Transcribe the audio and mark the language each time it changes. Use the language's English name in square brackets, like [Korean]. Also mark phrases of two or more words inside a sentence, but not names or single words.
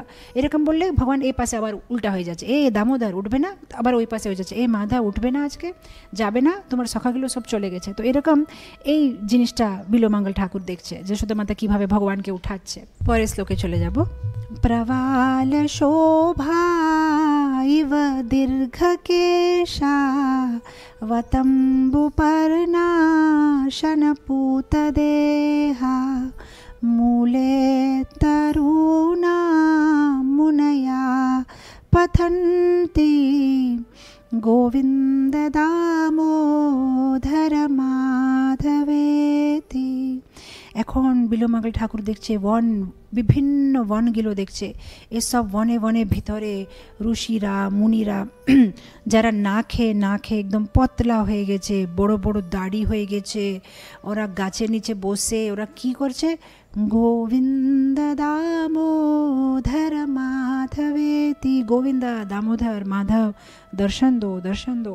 [Bangla] এরকম বললে ভগবান এই পাশে আবার উল্টা হয়ে যাচ্ছে, এ দামোদর উঠবে না, আবার ওই পাশে হয়ে যাচ্ছে, এ মাধব উঠবে না, আজকে যাবে না, তোমার সখাগুলো সব চলে গেছে। তো এরকম এই জিনিসটা বিল্বমঙ্গল ঠাকুর দেখছে, যশোদা মাতা কীভাবে ভগবানকে উঠাচ্ছে। পরের শ্লোকে চলে যাব। [Sanskrit] প্রবাল শোভা ইব দীর্ঘকেশা वतम्बुपर्णाशनपूतदेहा मूले तरुणा मुनया पठन्ति गोविन्द दामोदर माधवेति। [Bangla] এখন বিল্বমঙ্গল ঠাকুর দেখছে বিভিন্ন বনগুলো দেখছে, এসব বনে বনে ভিতরে ঋষিরা মুনিরা যারা না খেয়ে একদম পতলা হয়ে গেছে, বড় বড় দাড়ি হয়ে গেছে, ওরা গাছের নিচে বসে ওরা কি করছে, গোবিন্দ দামোদর মাধবেতি, গোবিন্দা দামোদর মাধব দর্শন দো।